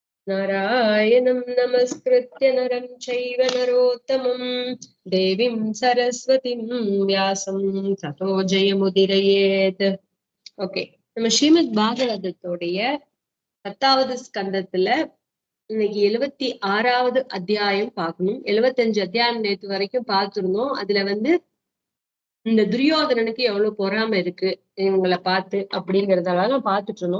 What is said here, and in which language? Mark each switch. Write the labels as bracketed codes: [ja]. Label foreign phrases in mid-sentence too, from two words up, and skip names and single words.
[sa] नारायणं नमस्कृत्य नरं चैव नरोत्तमं देवीं सरस्वतीं व्यासं ततो जयमुदीरयेत्. [ta] ஓகே, நம்ம ஸ்ரீமத் பாகவதத்தோடைய 10வது ஸ்கந்தத்துல இன்னைக்கு 76வது அத்தியாயம் பார்க்கணும். 75 அத்தியாயம் நேற்று வரைக்கும் பார்த்திருந்தோம். அதுல இந்த துரியோதனனுக்கு எவ்வளவு பொறாமை இருக்கு இவங்களை பார்த்து அப்படிங்கறதெல்லாம் பார்த்துட்டு இருந்தோம்.